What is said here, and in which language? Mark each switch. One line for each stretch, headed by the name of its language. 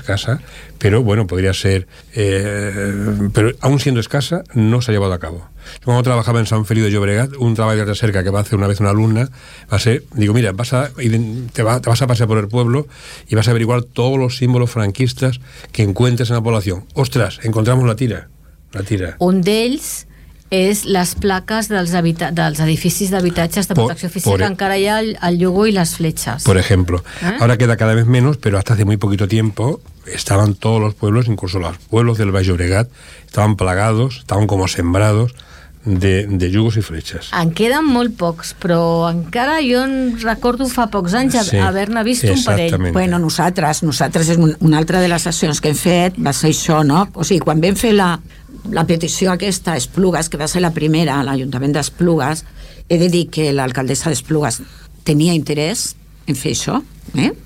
Spanish: Escasa, pero bueno, podría ser. Pero aún siendo escasa, no se ha llevado a cabo. Cuando trabajaba en San Feliu de Llobregat, un trabajo de cerca que va a hacer una vez una alumna, mira, te vas a pasear por el pueblo y vas a averiguar todos los símbolos franquistas que encuentres en la población. ¡Ostras! Encontramos la tira.
Catalan: Un d'ells és les plaques dels edificis d'habitatges de protecció oficial, que encara hi ha el llogo i les fletxes.
Spanish: Por ejemplo. ¿Eh? Ahora queda cada vez menos, pero hasta hace muy poquito tiempo estaban todos los pueblos, incluso los pueblos del Baix Llobregat, estaban plagados, estaban como sembrados de
Catalan: llogos i fletxes. En queden molt pocs, però encara jo en recordo fa pocs anys haver-ne vist un parell. Bueno, nosaltres és una altra de les accions que hem fet, va ser això, no? O sigui, quan vam fer la petició aquesta a Esplugues, que va ser la primera a l'Ajuntament d'Esplugues, he de dir que l'alcaldessa d'Esplugues tenia interès en fer això, eh?